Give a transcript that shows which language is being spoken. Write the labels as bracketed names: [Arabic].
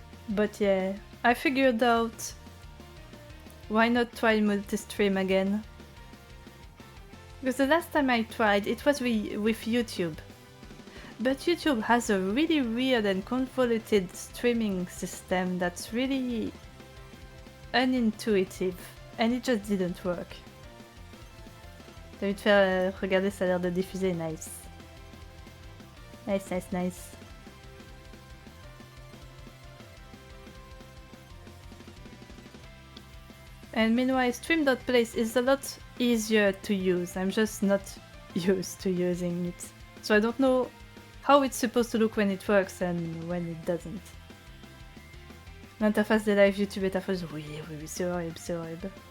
[English] But yeah, I figured out why not try multi-stream again. Because the last time I tried, it was with YouTube. But YouTube has a really weird and convoluted streaming system that's really unintuitive. And it just didn't work. [French] T'as envie de faire regarder, ça a l'air de diffuser, nice. Nice, nice, nice. [English] And meanwhile, stream.place is a lot easier to use. I'm just not used to using it. So I don't know how it's supposed to look when it works and when it doesn't. [French] L'interface des live YouTube est affreuse. Oui, c'est horrible, c'est horrible.